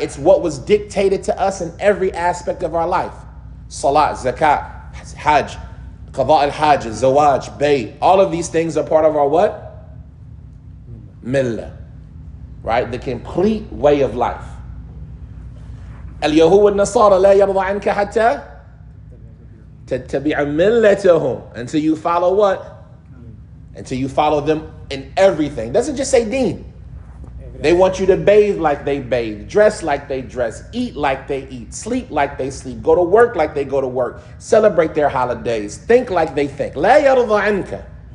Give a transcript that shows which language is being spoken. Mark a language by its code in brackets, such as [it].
[en] It's what was dictated to us in every aspect of our life. Salat, zakat, hajj, qada al-hajj, zawaj, bay. All of these things are part of our what? Millah. right? The complete way of life. [ar] اليهود والنصارى لا يرضى عنك حتى تتبع ملتهم. [en] Until you follow what? Until you follow them in everything. Doesn't just say deen. They want you to bathe like they bathe, dress like they dress, eat like they eat, sleep like they sleep, go to work like they go to work, celebrate their holidays, think like they think. [ar] لا يرضى عنك.